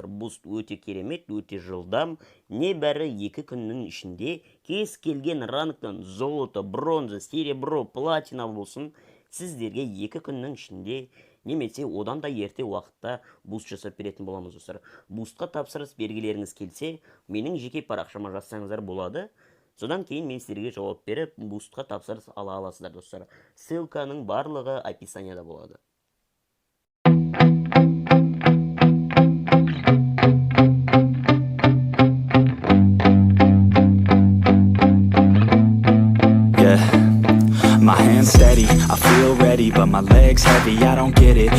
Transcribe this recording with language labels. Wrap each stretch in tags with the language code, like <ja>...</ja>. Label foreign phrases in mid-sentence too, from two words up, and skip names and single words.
<kk>Буст өте керемет, өте жылдам. Небәрі 2 күннің ішінде кез келген ранктан</kk> <ru>золото, бронза, серебро, платина</ru> <kk>болсын, сіздерге 2 күннің ішінде немесе одан да ерте уақытта буст жасап беретін боламыз, достар. Бустқа тапсырыс бергілеріңіз келсе, менің жеке парақшама жазсаңыздар болады. Содан кейін мен сіздерге жауап беріп, бустқа тапсырыс ала аласыздар, достар. Ссылканың барлығы описанияда болады.</kk> <en>My hands steady, I feel ready, but my legs heavy, I don't get it.</en>